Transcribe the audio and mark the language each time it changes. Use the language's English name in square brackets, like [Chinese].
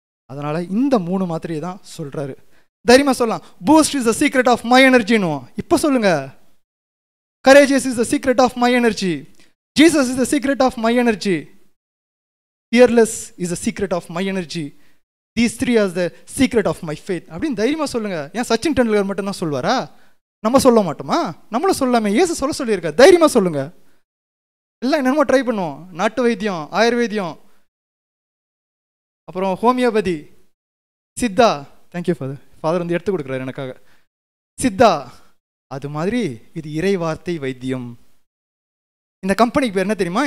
[Tamil] அதனால் இந்த 3 மாத்திரையை தான் சொல்கிறாரு. தைரியமாக சொல்லலாம், [English] boost is the secret of my எனர்ஜின்னு [Tamil] இப்போ சொல்லுங்க. [English] Courageous is the secret of my energy. Jesus is the secret of my energy. Fearless is the secret of my energy. These 3 are the secret of my faith. [Tamil] அப்படின்னு தைரியமாக சொல்லுங்க. ஏன் சச்சின் டெண்டுல்கர் மட்டும்தான் சொல்வாரா? நம்ம சொல்ல மாட்டோமா? நம்மளும் சொல்லாமே, இயேசு சொல்ல சொல்லியிருக்க. தைரியமாக சொல்லுங்க. எல்லாம் என்னென்னமோ ட்ரை பண்ணுவோம். நாட்டு வைத்தியம், ஆயுர்வேதியம், அப்புறம் homeopathy, Siddha. Thank you father. Father வந்து எடுத்து கொடுக்குறாரு எனக்காக. சித்தா, அது மாதிரி இது இறை வார்த்தை வைத்தியம். இந்த கம்பெனிக்கு பேர் என்ன தெரியுமா?